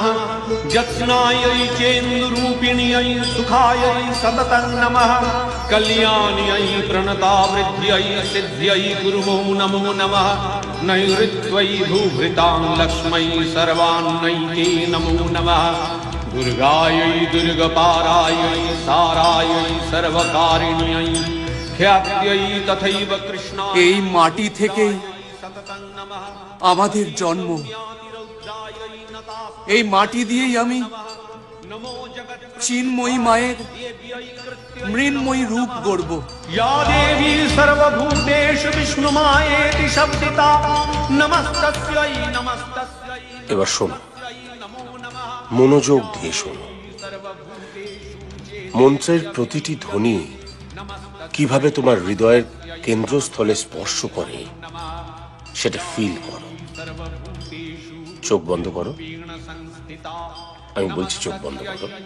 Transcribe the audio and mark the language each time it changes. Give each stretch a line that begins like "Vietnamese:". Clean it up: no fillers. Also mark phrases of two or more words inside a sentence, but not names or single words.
Sanskrit: जत्स्नायै चेन्दुरूपिण्यै सुखायै सततं नमः कल्याण्यै प्रणतावृद्ध्यै सिद्ध्यै गुरुवो नमो नमः नैऋत्यै भूभृतां लक्ष्मै सर्वान्नैके नमो नमः दुर्गायै दुर्गपारायै सारायै सर्वकारिण्यै ख्यात्यै तथैव कृष्णा
Bangla: এই মাটি থেকে আমাদের জন্ম, এই মাটি দিয়েই আমি চিন্ময়ী মায়ের মৃন্ময়ী রূপ গড়ব।
Sanskrit: या देवी सर्वभूतेषु विष्णुमायेति शब्दिता नमस्तस्यै नमस्तस्यै।
Bangla: এবার শোনো, মনোযোগ দিয়ে শোনো। মন্ত্রের প্রতিটি ধ্বনি কিভাবে তোমার হৃদয়ের কেন্দ্রস্থলে স্পর্শ করে সেটা ফিল করো। চোখ বন্ধ করো, আমি বলছি চোখ বন্ধ করো।